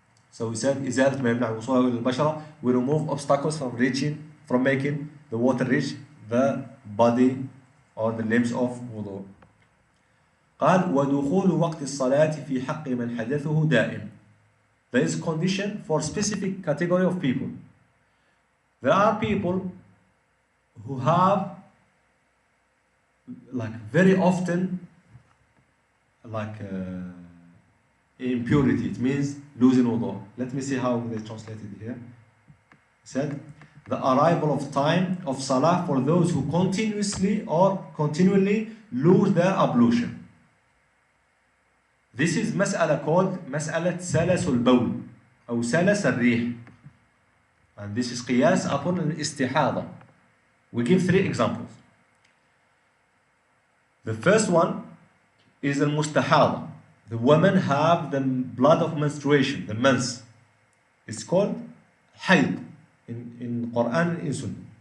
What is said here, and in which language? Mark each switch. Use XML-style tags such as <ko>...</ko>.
<en>So we said,</en> <ar>إزالة ما يمنع وصولها إلى البشرة.</ar> <en>We remove obstacles from making the water reach the body or the limbs of wudu.</en> <ar>قال ودخول وقت الصلاة في حق من حدثه دائم.</ar> <en>There is a condition for specific category of people. There are people who have like very often like impurity. It means losing wudu. Let me see how they translated it here. It said the arrival of time of salah for those who continuously or continually lose their ablution. This is مسألة called</en> <ar>مسألة سلس البول أو سلس الريح.</ar> <en>And this is قياس upon الاستحاضة. We give 3 examples. The first one is المستحاضة. The women have the blood of menstruation, the mens. It's called حيض in Quran and in Sunnah.</en>